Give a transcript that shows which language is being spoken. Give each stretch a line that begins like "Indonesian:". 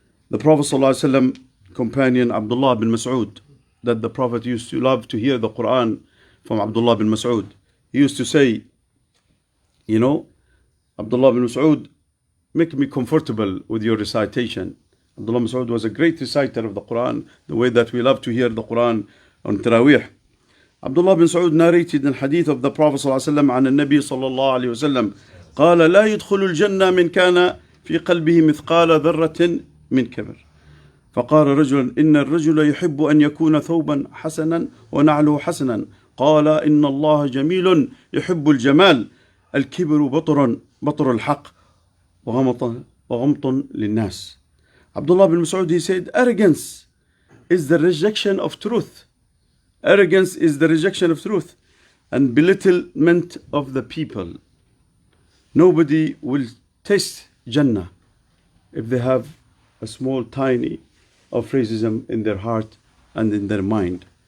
English: The Prophet ﷺ companion Abdullah bin Mas'ud, that the Prophet used to love to hear the Quran from Abdullah bin Mas'ud. He used to say, Abdullah bin Mas'ud, make me comfortable with your recitation. Abdullah bin Mas'ud was a great reciter of the Quran, the way that we love to hear the Quran on Taraweeh. Abdullah bin Mas'ud narrated in hadith of the Prophet ﷺ
Arabic: عن النبي صلى الله عليه وسلم قال لا يدخل الجنة من كان في قلبه مثقال ذرة من كبر. فقال رجل إن الرجل يحب أن يكون ثوبا حسنا ونعله حسنا. قال إن الله جميل يحب الجمال. الكبر بطر الحق وغمط للناس.
English: Abdullah bin Mas'ud, he said, arrogance is the rejection of truth. Arrogance is the rejection of truth and belittlement of the people. Nobody will taste Jannah if they have a small tiny of racism in their heart and in their mind.